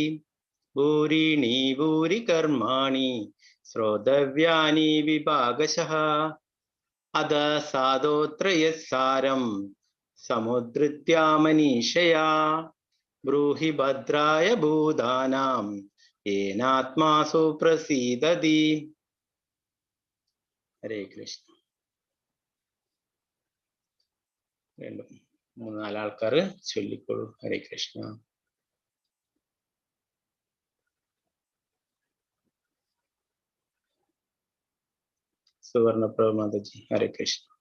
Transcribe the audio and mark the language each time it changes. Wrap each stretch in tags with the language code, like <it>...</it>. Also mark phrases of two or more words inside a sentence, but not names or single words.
<sa>भूरीणि भूरि कर्माणि श्रोतव्यानि विभागशः अधः साधोऽत्र यत्सारं समुद्धृत्य मनीषया ब्रूहि भद्राय भूतानां येनात्मासु प्रसीदति. हरे कृष्ण.</sa> <ml>മൂന്ന് നാലാൾക്കാർ ചൊല്ലിക്കോളൂ.</ml> <sa>हरे कृष्ण.</sa> <ml>സുവർണപ്രഭ മാതാജി</ml> <sa>हरे कृष्ण.</sa>